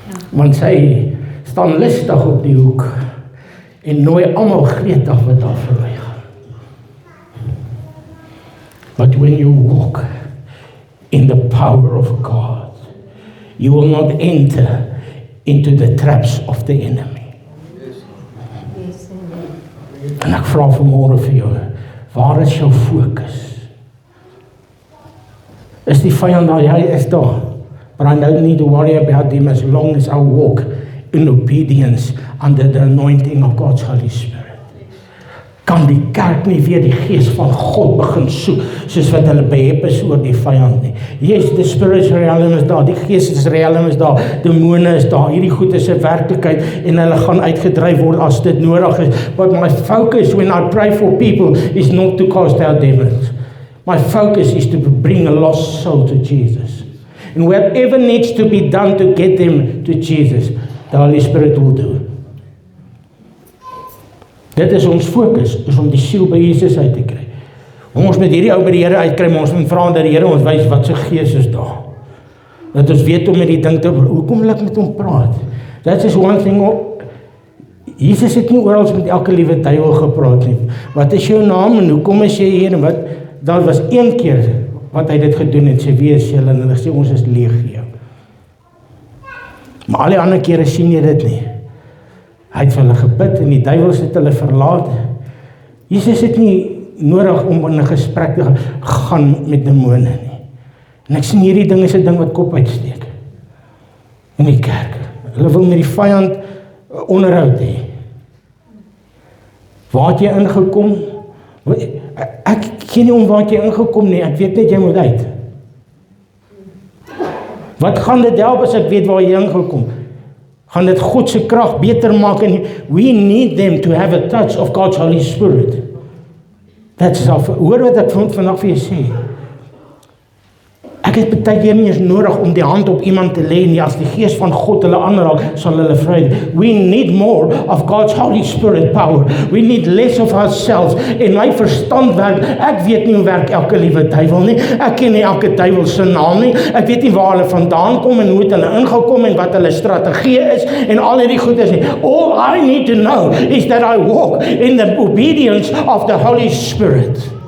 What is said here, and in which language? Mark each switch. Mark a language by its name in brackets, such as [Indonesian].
[Afrikaans] Want sy staan listig op die hoek, en nooi almal gretig wat daar verby gaan. [English] But when you walk in the power of God, you will not enter into the traps of the enemy. [Afrikaans] En ek vra vanmôre vir jou, waar is jou fokus? Is die vyand daar? Hy is daar. [English] But I don't need to worry about him as long as I walk in obedience under the anointing of God's Holy Spirit. [Afrikaans] Kan die kerk nie weer die Gees van God begin soek, soos wat hulle behep is oor die vyand nie. [English] Yes, the spiritual realm is [Afrikaans] daar, die geestelike realm is daar, demone is daar, hierdie goed is 'n werklikheid, en hulle gaan uitgedryf word as dit nodig is. [English] But my focus when I pray for people is not to cast out demons. My focus is to bring a lost soul to Jesus. And whatever needs to be done to get them to Jesus, the Holy Spirit will do. [Afrikaans] Dit is ons fokus, is om die siel by Jesus uit te kry. Ons met hierdie ou by die Here uitkry, maar ons moet vra dat die Here ons wys wat sy Gees is daar. Dat ons weet om met die ding te, hoekom wil ek met hom praat? [English] That is one thing, [Afrikaans] Jesus het nie oral met elke liewe duiwel gepraat nie. Wat is jou naam en hoekom is jy hier? En wat, daar was een keer wat hy dit gedoen het, sê, wie is julle? En hulle sê, ons is legio. Maar al die ander kere sien jy dit nie. Hy het vir hulle gebid en die duiwels het hulle verlaat. Jesus het nie nodig om in 'n gesprek te gaan met demone nie. En ek sien hierdie ding is 'n ding wat kop uitsteek in die kerk. Hulle wil met die vyand onderhoud hê. Waar het jy ingekom? Ek ken nie om waar het jy ingekom nie, ek weet net jy moet uit. Wat gaan dit help as ek weet waar jy ingekom? Gaan dit God se krag beter maak? [English] En we need them to have a touch of God's Holy Spirit. That's all. [Afrikaans] Hoor wat ek vandag vir jou sê. Ek het baie keer nie eens nodig om die hand op iemand te lê nie. As die Gees van God hulle aanraak, sal hulle vry. [English] We need more of God's Holy Spirit power. We need less of ourselves. [Afrikaans] En my verstand werk, ek weet nie hoe werk elke liewe duiwel nie. Ek ken nie elke duiwel se naam nie. Ek weet nie waar hulle vandaan kom en hoe het hulle ingekom en wat hulle strategie is en al hierdie goed is nie. [English] All I need to know is that I walk in the obedience of the Holy Spirit.